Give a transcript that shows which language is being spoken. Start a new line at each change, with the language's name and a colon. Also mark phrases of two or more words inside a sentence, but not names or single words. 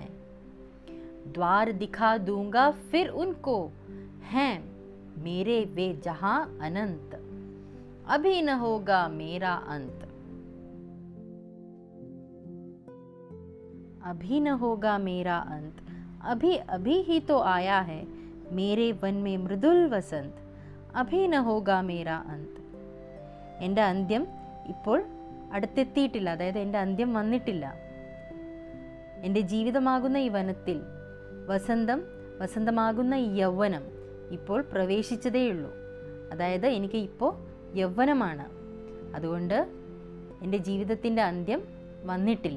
Hindi: द्वार दिखा दूंगा फिर उनको, हैं मेरे वे जहां अनंत, अभी न होगा मेरा अंत. अभी न होगा मेरा अंत, अभी अभी ही तो आया है मेरे वन में मृदुल वसंत, अभी न होगा मेरा अंत.
Malayalam: എൻ്റെ അന്ത്യം ഇപ്പോൾ അടുത്തെത്തിയിട്ടില്ല, അതായത് എൻ്റെ അന്ത്യം വന്നിട്ടില്ല. എൻ്റെ ജീവിതമാകുന്ന ഈ വനത്തിൽ വസന്തമാകുന്ന ഈ യൗവനം ഇപ്പോൾ പ്രവേശിച്ചതേയുള്ളൂ. അതായത് എനിക്ക് ഇപ്പോൾ യൗവനമാണ്, അതുകൊണ്ട് എൻ്റെ ജീവിതത്തിൻ്റെ അന്ത്യം വന്നിട്ടില്ല.